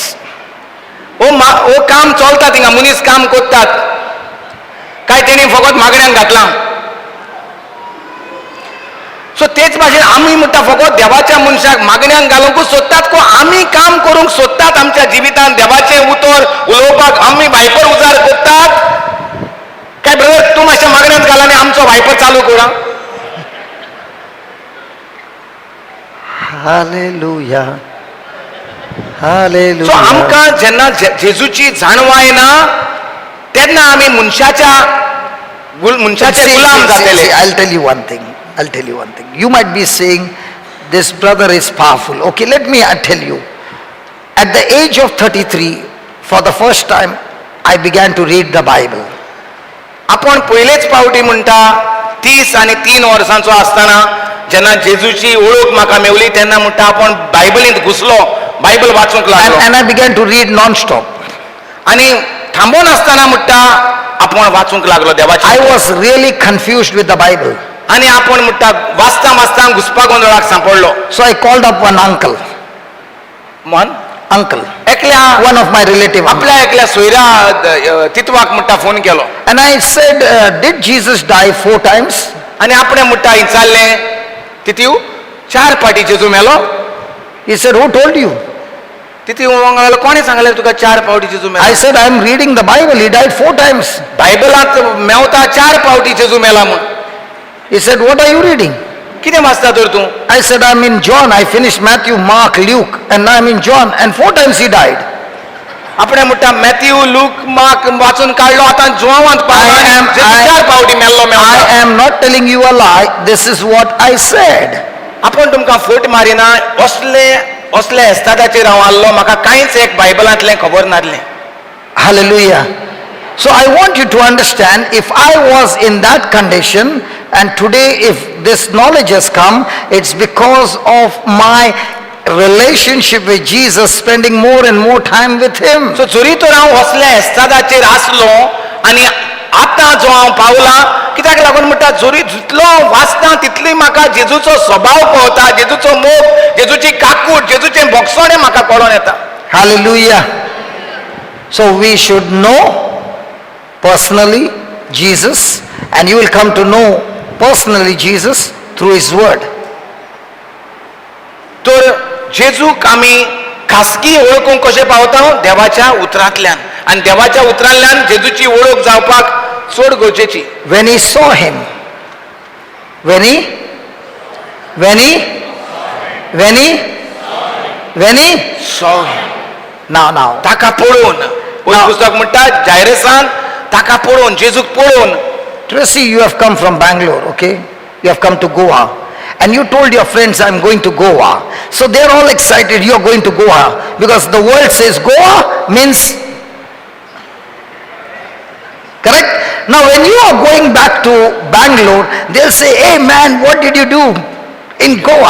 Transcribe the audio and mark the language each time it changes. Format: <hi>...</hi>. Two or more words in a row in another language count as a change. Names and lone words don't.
<kok>हो काम चलता थिंगा मनीस काम करतात काय तेणी फकत मागण्यांक घातलां सो तेच भाशेन आमी म्हणटा फकत देवाच्या मनशाक मागण्यांक घालूंकूच सोदतात को आमी काम करूंक सोदतात आमच्या जिवितांत देवाचें उतर उलोवपाक आमी वायपर उजार करतात काय ब्रदर तूं मातशें मागण्यांत घाल आनी आमचो वायपर चालू करा</kok> <en>Hallelujah. सो Hallelujah.</en> <kok>आमकां जेन्ना जेजूची जाणवाय येना तेन्ना आमी मनशाच्या गुलाम जातले</kok> <en>I'll tell you one thing. You might be saying, this brother is powerful. Okay, let me tell you. At the age of 33, for the first time, I began to read the Bible.</en> <kok>आपण पयलेच पावटी म्हणटा 30 आणि 3 वर्सांचो आसतना जेन्ना जेजूची ओळख म्हाका मेवली तेन्ना म्हणटा आपण बायबलींत घुसलो बायबल वाचूंक लागलो</kok> <en>And I began to read non-stop.</en> <kok>आणि थांबून आसतना म्हणटा आपण वाचूंक लागलो देवाची</kok> <en>I was really confused with the Bible.</en> <kok>आणि आपण म्हणटा वाचता वाचता घुसपा गोंधळाक सांपडलो</kok> <en>So I called up one uncle. Uncle.</en> <kok>एकल्या</kok> <en>One of my relative.</en> <kok>आपल्या एकल्या सोयऱ्या तितवाक म्हणटा फोन केलो</kok> <en>And I said, did Jesus die 4 times?</en> <kok>आणि आपण म्हणटा विचारले तितीव 4 पाटी जेजू मेलो</kok> <en>He said, who told you?</en> <kok>तितीव म्हणलो कोणी सांगले तुका 4 पावटी जेजू मेलो</kok> <en>I said, I am reading the Bible. He died 4 times.</en> <kok>बायबलांत मेवता 4 पावटी जेजू मेला म्हण</kok> <en>He said, what are you reading?</en> <kok>कितें वाचता तर तूं</kok> <en>I said, I'm in John. I finished Matthew, Mark, Luke, and now I'm in John. And 4 times he died.</en> <kok>आपण म्हणटा मॅथ्यू लूक मार्क वाचून काढलो आता जोवांत</kok> <en>I</en> <kok>4 पावटी मेल्लो</kok> <en>I am not telling you a lie. This is what I said.</en> <kok>आपण तुमकां फट मारिना असले एस्तादाचेर हांव आल्लो म्हाका कांयच एक बायबलांतलें खबर नासलें</kok> <en>Hallelujah. So I want you to understand, if I was in that condition and today if this knowledge has come, it's because of my relationship with Jesus, spending more and more time with him.</en> <kok>सो जोरी तर हांव असल्या एस्तादाचेर आसलो आनी आतां जो हांव पावला, कित्याक लागून म्हणटा जोरी जितलो वाचता तितली म्हाका जेजूचो स्वभाव कळटा, जेजूचो मोग, जेजूची काकूट, जेजूचें भोगसोणें म्हाका कळोन येता.</kok> <en>Hallelujah. So we should know personally Jesus, and you will come to know personally Jesus through his word.</en> <kok>तर जेजूक आमी खासगी वळखूंक कशें पावता? देवाच्या उतरांतल्यान, आनी देवाच्या उतरांतल्यान जेजूची वळख जावपाक चड गरजेची.</kok> <en>When he saw him, when he saw him. now</en> <kok>ताका पळोवन, पुस्तक म्हणटा जायरसान ताका पळोवन, जेजूक पळोवन.</kok> <en>Tracy, you have come from Bangalore, okay? You have come to Goa, and you told your friends, I'm going to Goa. So they're all excited, you're going to Goa, because the world says Goa means, correct? Now when you are going back to Bangalore, they'll say, hey man, what did you do in Goa?</en>